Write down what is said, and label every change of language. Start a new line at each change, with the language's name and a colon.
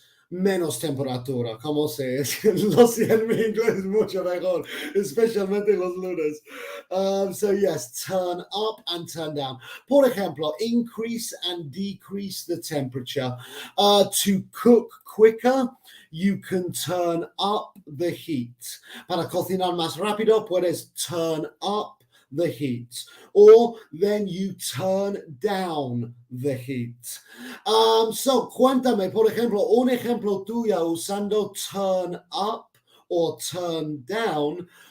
Spanish: menos temperatura, como se lo sé, mi inglés es mucho mejor, especialmente los lunes.
English: So yes, turn up and turn down.
Spanish: Por ejemplo,
English: increase and decrease the temperature. To cook quicker, you can turn up the heat.
Spanish: Para cocinar más rápido, puedes
English: turn up the heat, or then you turn down the heat.
Spanish: So cuéntame, por ejemplo, un ejemplo tuyo usando turn up o turn down.